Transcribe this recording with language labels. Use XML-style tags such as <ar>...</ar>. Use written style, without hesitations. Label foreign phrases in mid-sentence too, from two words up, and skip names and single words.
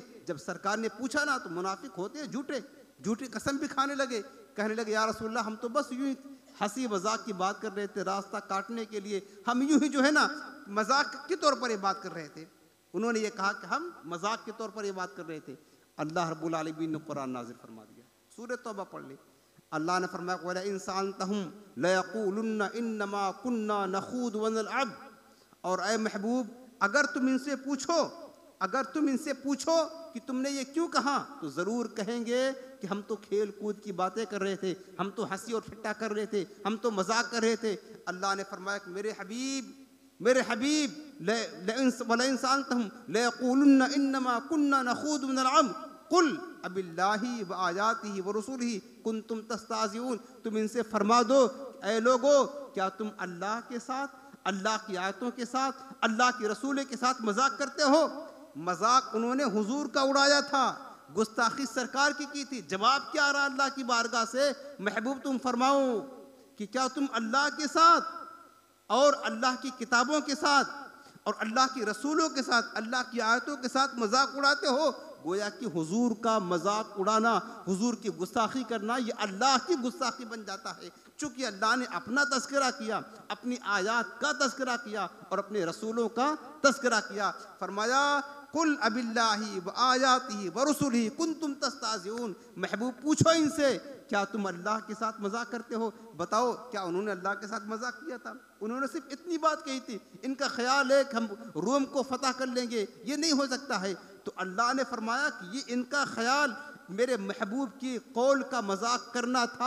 <hi>जब सरकार ने पूछा ना, तो मुनाफिक होते हैं झूठी कसम भी खाने लगे। कहने लगे</hi> <ar>يا رسول الله,</ar> <hi>हम तो बस यूं ही हंसी मजाक की बात कर रहे थे, रास्ता काटने के लिए हम यूं ही जो है ना मजाक के तौर पर ये बात कर रहे थे। उन्होंने ये कहा कि हम मजाक के तौर पर ये बात कर रहे थे।</hi> <ar>الله رب العالمين</ar> <hi>ने कुरान नाज़िल फरमा दिया, सूरह तौबा पढ़ ले। अल्लाह ने फरमाया</hi> <ar>ولا إنسان تهم ليقولن إنما كنا نخوض ونلعب.</ar> <hi>और ए महबूब, अगर तुम इनसे पूछो अगर तुम इनसे पूछो कि तुमने ये क्यों कहा तो ज़रूर कहेंगे कि हम तो खेल कूद की बातें कर रहे थे, हम तो हंसी और ठट्टा कर रहे थे, हम तो मजाक कर रहे थे। अल्लाह ने फरमाया कि मेरे हबीब</hi> <ar>ولئن سألتهم ليقولن إنما كنا نخوض ونلعب قل أبالله وآياته ورسوله كنتم تستهزئون.</ar> <hi>तुम इनसे फरमा दो, ऐ लोगो, क्या तुम अल्लाह के साथ, अल्लाह की आयतों के साथ, अल्लाह के रसूल के साथ मजाक करते हो? मजाक उन्होंने हुजूर का उड़ाया था, गुस्ताखी सरकार की थी। जवाब क्या आ रहा अल्लाह की बारगाह से? महबूब तुम फरमाओ कि क्या तुम अल्लाह के साथ और अल्लाह की किताबों के साथ और अल्लाह की रसूलों के साथ, अल्लाह की आयतों के साथ मजाक उड़ाते हो? गोया कि हुजूर का मजाक उड़ाना, हुजूर की गुस्ताखी करना, ये अल्लाह की गुस्ताखी बन जाता है। चूंकि अल्लाह ने अपना तस्करा किया, अपनी आयात का तस्करा किया और अपने रसूलों का तस्करा किया। फरमाया</hi> <ar>قل أبالله وآياته ورسوله كنتم تستهزئون.</ar> <hi>महबूब पूछो इनसे, क्या तुम अल्लाह के साथ मजाक करते हो? बताओ, क्या उन्होंने अल्लाह के साथ मजाक किया था? उन्होंने सिर्फ इतनी बात कही थी, इनका ख्याल है कि हम रोम को फतह कर लेंगे, ये नहीं हो सकता है। तो अल्लाह ने फरमाया कि ये इनका ख्याल मेरे महबूब की कौल का मजाक करना था।</hi>